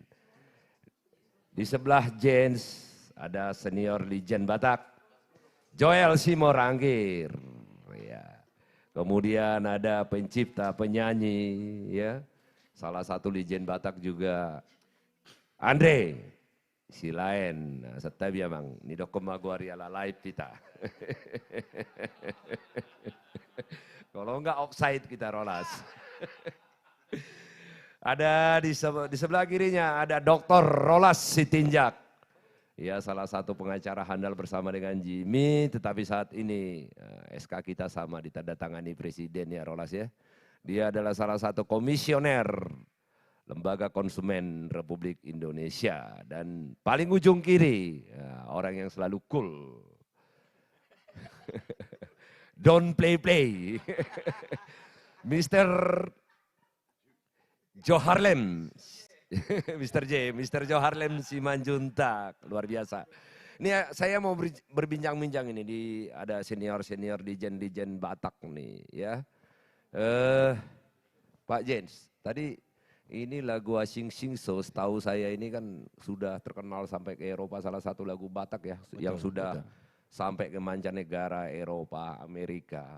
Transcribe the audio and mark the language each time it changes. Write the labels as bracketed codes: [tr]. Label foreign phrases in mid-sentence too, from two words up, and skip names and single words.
[id] Di sebelah Jens ada senior legend Batak, Joel Simorangkir. Ya. Kemudian ada pencipta, penyanyi, ya, salah satu legend Batak juga, Andre Silain. [bbc] Nah, serta biamang ni dokom maguari ala live kita. [id] Kalau enggak offside kita Rolas. Ada di sebelah kirinya ada Dr. Rolas Sitinjak. Ya, salah satu pengacara handal bersama dengan Jimmy, tetapi saat ini SK kita sama ditandatangani Presiden ya Rolas ya. Dia adalah salah satu komisioner Lembaga Konsumen Republik Indonesia. Dan paling ujung kiri, ya, orang yang selalu cool. [en] Don't play. Mr. [id] Joe Harlem. Mr. Joe Harlem Simanjuntak, luar biasa. Ini saya mau berbincang-bincang ini ada senior-senior Dijen Batak nih ya. Pak Jens, tadi ini lagu Asing Sing So, setahu saya ini kan sudah terkenal sampai ke Eropa, salah satu lagu Batak ya, yang sudah sampai ke mancanegara, Eropa, Amerika.